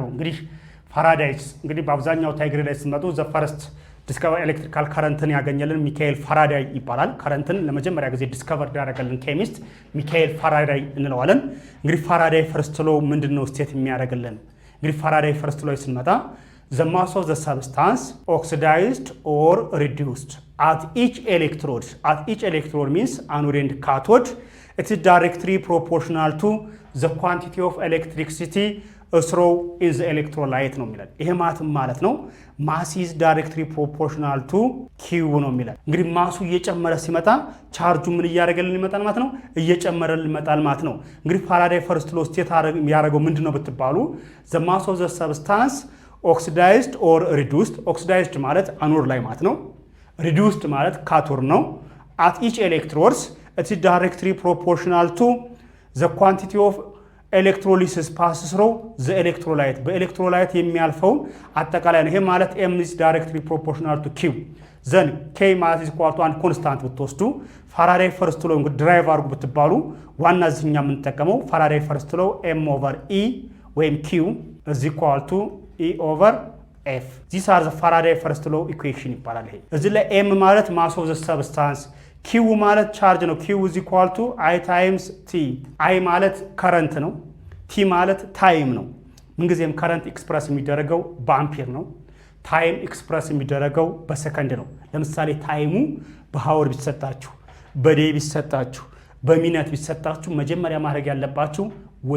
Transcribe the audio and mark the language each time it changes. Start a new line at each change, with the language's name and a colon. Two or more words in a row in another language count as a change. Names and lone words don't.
Amharic: እንግዲህ ፋራዳይስ እንግዲህ በአብዛኛው ታይግሪ ላይ ሲመጡ
English: the first discover electrical current
Amharic: ያገኘልን ሚካኤል ፋራዳይ ይባላል። ከረንትን ለመጀመሪያ ጊዜ ዲስከቨር ያደረገልን ኬሚስት ሚካኤል ፋራዳይ እንለዋለን። እንግዲህ
English: Faraday first law
Amharic: ምንድነው ስቴት የሚያደርግልን?
English: እንግዲህ Faraday first law ስንመጣ the mass of the substance oxidized or reduced at each electrode. At each electrode means anode and cathode. It is directly proportional to the quantity of electricity through in the electrolyte
Amharic: ነው የሚላል። ይሄ ማለት ነው
English: mass is directly proportional to Q
Amharic: ነው የሚላል። እንግዲህ ማሱ እየጨመረ ሲመጣ ቻርጁ ምን እያደረገልን ይመጣል ማለት ነው? እየጨመረልን ይመጣል ማለት ነው። እንግዲህ
English: Faraday first law state
Amharic: ያደረገው ምንድነው ብትባሉ
English: the mass of the substance oxidized or reduced. oxidized
Amharic: ማለት አኖድ ላይ ማለት ነው።
English: reduced
Amharic: ማለት ካቶድ ነው።
English: at each electrodes it is directly proportional to the quantity of electrolysis passes through the electrolyte.
Amharic: በኤሌክትሮላይት የሚያልፈው አጠቃላይ ነው። ይሄ ማለት
English: m is directly proportional to q. then k
Amharic: ማለት
English: is equal to
Amharic: አንድ ኮንስታንት ብትወስዱ
English: Faraday first law
Amharic: እንግዲህ ድራይቭ አድርጉ ብትባሉ ዋና እዚህኛ የምንጠቀመው
English: Faraday first law m over e
Amharic: ወይም
English: q is equal to E over F. These are the Faraday first law equation
Amharic: ይባላል። ይሄ እዚህ ላይ M ማለት
English: mass of the substance፣ Q ማለት charge ነው። Q is equal to I times T.
Amharic: I ማለት current ነው። T ማለት time ነው። ምንጊዜም current ኤክስፕረስ የሚደረገው በአምፒር ነው። time ኤክስፕረስ የሚደረገው በሰከንድ ነው። ለምሳሌ ታይሙ በሃወር ቢሰጣችሁ፣ በዴይ ቢሰጣችሁ፣ በሚኒት ቢሰጣችሁ መጀመሪያ ማድረግ ያለባችሁ ወደ